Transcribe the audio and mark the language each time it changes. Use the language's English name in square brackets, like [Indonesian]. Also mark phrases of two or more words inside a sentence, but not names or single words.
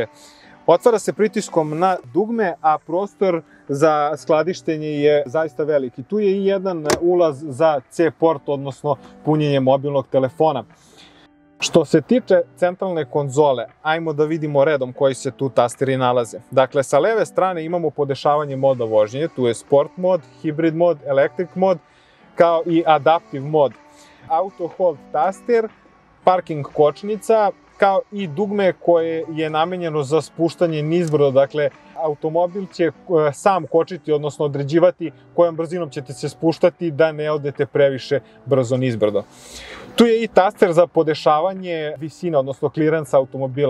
[Serbian] Otvara se pritiskom na dugme, a prostor za skladištenje je zaista veliki. Tu je i jedan ulaz za C-port, odnosno punjenje mobilnog telefona. Što se tiče centralne konzole, ajmo da vidimo redom koji se tu tasteri nalaze. Dakle, sa leve strane imamo podešavanje moda vožnje, tu je Sport mod, Hybrid mod, Electric mod, kao i Adaptive mod. Auto hold taster, parking kočnica, kao i dugme koje je namenjeno za spuštanje nizbrdo. Dakle, automobil će sam kočiti, odnosno određivati kojom brzinom ćete se spuštati da ne odete previše brzo nizbrdo. Tu je i taster za podešavanje visine, odnosno kliransa automobila.